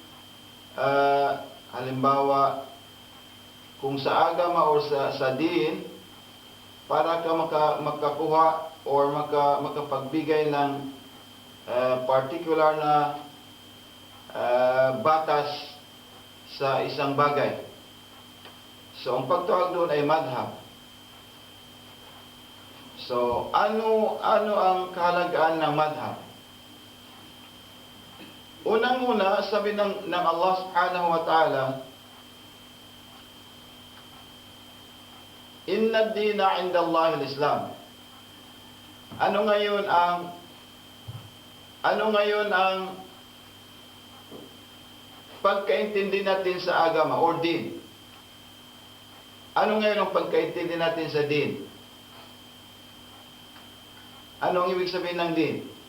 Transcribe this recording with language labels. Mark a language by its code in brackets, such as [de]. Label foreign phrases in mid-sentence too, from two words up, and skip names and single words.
[tl] halimbawa kung sa agama o sa din, para ka makakuha or makapagbigay ng particular na batas sa isang bagay. So ang pagtawag doon ay madhab. So ano ang kahalagaan ng madhab? Unang-una, sabi ng [ar] الله سبحانه وتعالى إن الدين عند الله الإسلام. [tl] Ano ngayon ang pagkaintindi natin sa agama or din? Ano ngayon ang pagkaintindi natin sa din? Anong ibig sabihin ng din?